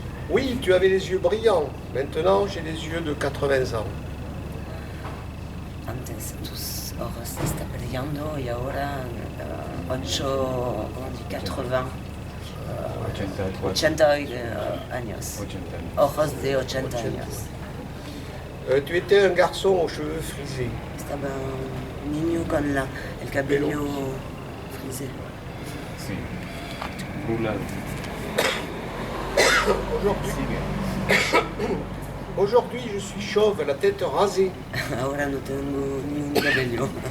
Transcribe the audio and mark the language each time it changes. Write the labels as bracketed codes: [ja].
[fr] Oui, tu avais les yeux brillants. Maintenant, j'ai les yeux de 80 ans. [es] Antes tus ojos están brillando y ahora 8, [fr] on dit 80, [es] 80 años. Ojos de 80 años. [fr] Tu étais un garçon aux cheveux frisés. [es] Estaba un niño con el cabello frisé. Sí. Rulado. [fr] Aujourd'hui, je suis chauve, la tête rasée. [es] Ahora no tengo ni un cabello.